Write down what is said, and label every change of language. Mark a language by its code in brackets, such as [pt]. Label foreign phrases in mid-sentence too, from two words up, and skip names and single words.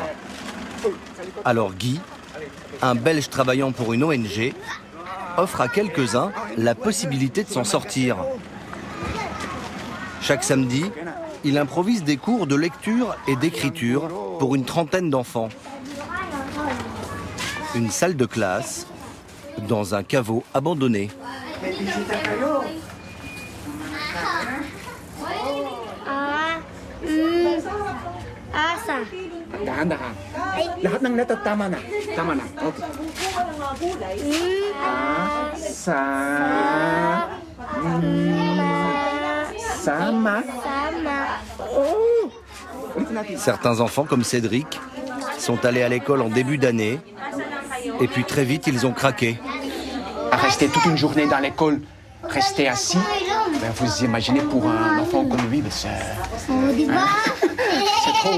[fr] Alors Guy, un Belge travaillant pour une ONG, offre à quelques-uns la possibilité de s'en sortir. Chaque samedi, il improvise des cours de lecture et d'écriture pour une trentaine d'enfants. Une salle de classe dans un caveau abandonné. [tl] Dahan-dahan. Lahat ng letter tama na. Tama na. Okay. Sama. [fr] Certains enfants, comme Cédric, sont allés à l'école en début d'année, et puis très vite, ils ont craqué. À rester toute une journée dans l'école, rester assis, Ben, vous imaginez pour un enfant comme lui, ben, c'est trop.